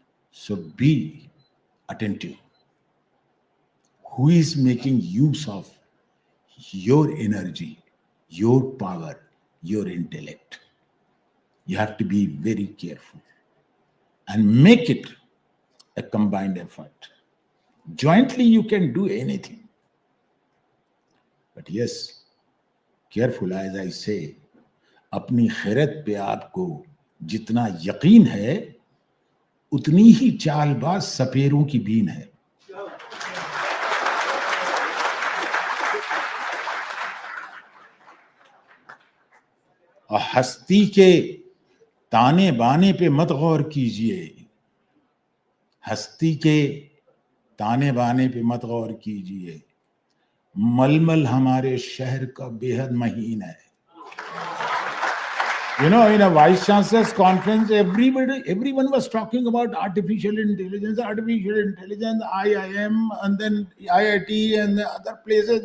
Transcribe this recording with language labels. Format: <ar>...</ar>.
<en>So be attentive. Who is making use of your energy, your power, your intellect? You have to be very careful and make it a combined effort. Jointly, you can do anything. But yes, careful, as I say,</en> <hi>अपनी खैरत पे आपको जितना यकीन है, उतनी ही चालबाज सपेरों की been है. और हस्ती के ताने बाने पे मत गौर कीजिए. हस्ती के ताने बाने पे मत गौर कीजिए. मलमल हमारे शहर का बेहद महीन है.</hi> <en>You know, in a vice chancellor's conference, everyone was talking about artificial intelligence, IIM, and then IIT and the other places.</en>